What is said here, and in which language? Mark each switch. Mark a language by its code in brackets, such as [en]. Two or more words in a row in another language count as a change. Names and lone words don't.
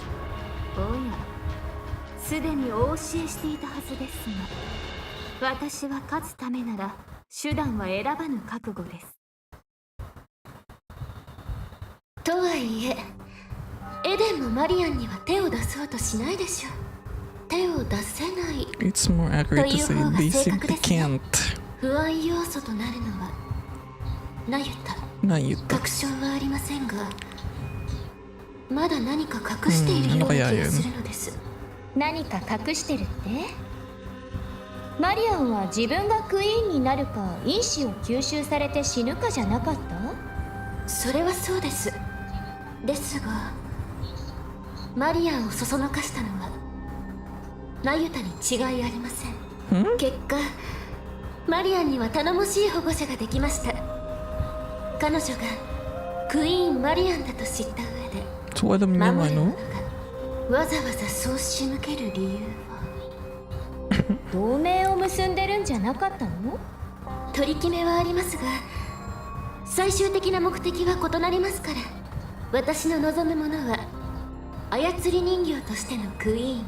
[ja] おや、すでにお教えしていたはずですが、私は勝つためなら手段は選ばぬ覚悟です。とはいえ、エデンもマリアンには手を出そうとしないでしょう。手を出せない [en] It's more accurate to say they simply can't. [ja] 不安要素となるのはナユタ。確証はありませんが、まだ何か隠しているような気がするのです。何か隠してるって？マリアンは自分がクイーンになるか因子を吸収されて死ぬかじゃなかった？それはそうです。ですがマリアンをそそのかしたのはナユタに違いありません。結果マリアンには頼もしい保護者ができました。彼女がクイーンマリアンだと知った上で [tl] So alam niya [ja] 守る ano? のがわざわざそう仕向ける理由は同盟を結んでるんじゃなかったの？取り決めはありますが最終的な目的は異なりますから、私の望むものは操り人形としてのクイーン。